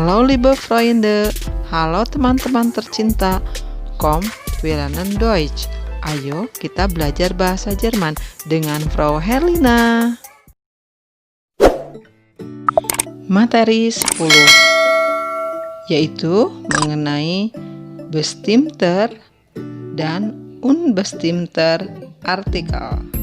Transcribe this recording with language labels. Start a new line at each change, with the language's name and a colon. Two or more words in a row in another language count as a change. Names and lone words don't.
German: liebe Freunde,
Indonesian: halo teman-teman tercinta.
German: Komm, wir lernen Deutsch.
Indonesian: Ayo kita belajar bahasa Jerman dengan Frau Herlina. Materi 10, yaitu mengenai bestimmter dan
German: unbestimmter Artikel.